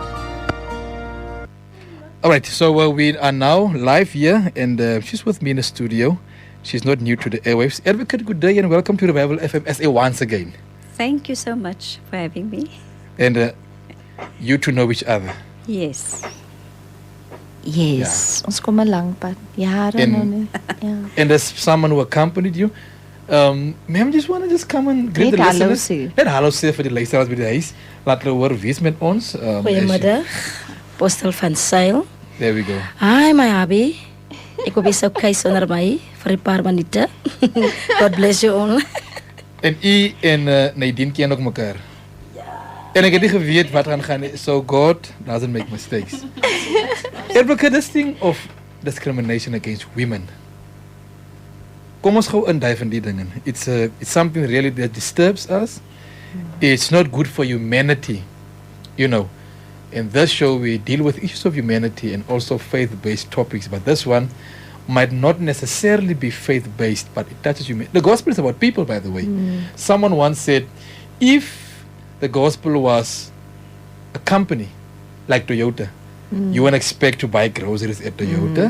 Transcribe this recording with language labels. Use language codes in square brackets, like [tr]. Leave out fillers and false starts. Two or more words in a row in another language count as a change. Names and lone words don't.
[en] All right, so we are now live here, and she's with me in the studio. She's not new to the airwaves. Advocate, good day, and welcome to Revival FM SA once again. Thank you so much for having me. And you two know each other. Yes. Yes, [af] ons kom 'n lang pad. Jare nou nie. Ja. [en] And there's someone who accompanied you. Ma'am, just want to just come and greet the listeners. [af] Net hallo sê vir die luisteraars by die huis. Laat hulle hoor wie's met ons. Goeiemiddag. Postel van Sail. [en] There we go. Hi, my hubby. [af] Ek wil so kyk sonder my vir 'n paar minute. [en] God bless you all. [af] En u en Nadine ken ook mekaar. En ek het nie geweet wat gaan nie. [en] So God doesn't make mistakes. Advocate, this thing of discrimination against women. [af] Kom ons gou induif in die dinge. [en] It's something really that disturbs us. It's not good for humanity. You know, in this show we deal with issues of humanity and also faith-based topics, but this one might not necessarily be faith-based, but it touches humanity. The gospel is about people, by the way. Someone once said, if the gospel was a company like Toyota, you won't expect to buy groceries at Toyota.